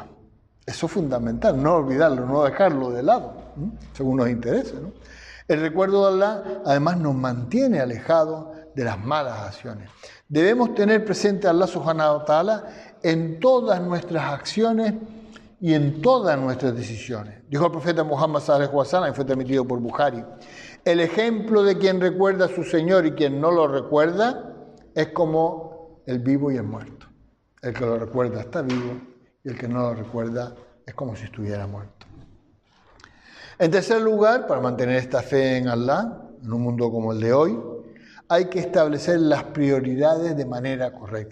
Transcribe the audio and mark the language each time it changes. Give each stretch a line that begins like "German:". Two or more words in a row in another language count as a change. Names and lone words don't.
Spanish: Eso es fundamental, no olvidarlo, no dejarlo de lado, según nos interese, ¿no? El recuerdo de Allah, además, nos mantiene alejados de las malas acciones. Debemos tener presente a Allah
Arabic: سبحانه وتعالى
Spanish: en todas nuestras acciones y en todas nuestras decisiones. Dijo el profeta Muhammad
Arabic: صلى الله عليه وسلم,
Spanish: y fue transmitido por Bukhari, el ejemplo de quien recuerda a su Señor y quien no lo recuerda es como el vivo y el muerto. El que lo recuerda está vivo y el que no lo recuerda es como si estuviera muerto. En tercer lugar, para mantener esta fe en Allah, en un mundo como el de hoy, hay que establecer las prioridades de manera correcta.